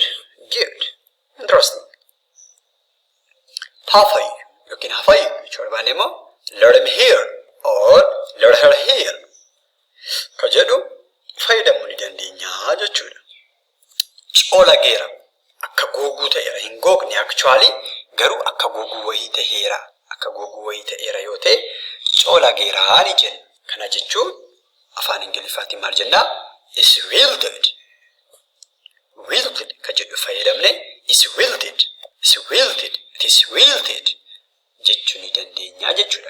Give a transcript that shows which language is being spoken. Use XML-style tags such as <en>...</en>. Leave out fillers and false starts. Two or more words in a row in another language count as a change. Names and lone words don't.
<en>Interesting.</en> <om>Hafayyu yookiin hafayyu jechuu barbaanne immoo</om> <en>let him hear or let her hear</en> <om>ka jedhu fayyadamuu ni dandeenya jechuudha. Coolageera akka googuu ta'eera hin googne actually garuu akka googuu wayii ta'eera yoo ta'e coolageeraa ni jenna. Kana jechuun afaan Ingiliffaatiin maal jennaa?</om> <en>Is wilted</en> <om>ka jedhu fayyadamne</om> <en>is wilted</en> <om>jechuu ni dandeenya jechuudha.</om>